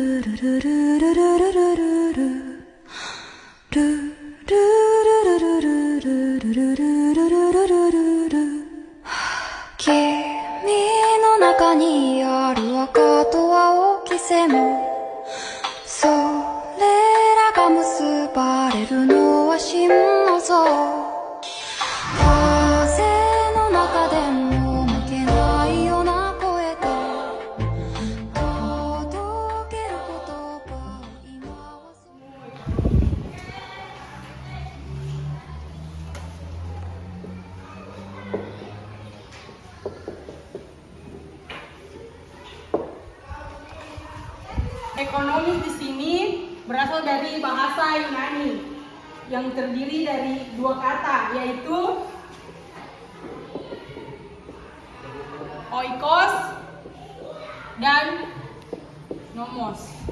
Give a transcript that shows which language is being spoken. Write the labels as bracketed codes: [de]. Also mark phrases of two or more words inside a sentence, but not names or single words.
[ja] の中にある赤と青き線それらが結ばれるのは心の像風の中でも負けないような声と届ける言葉を今はそう [id] Ekonomi di sini berasal dari bahasa Yunani yang terdiri dari dua kata yaitu oikos dan nomos.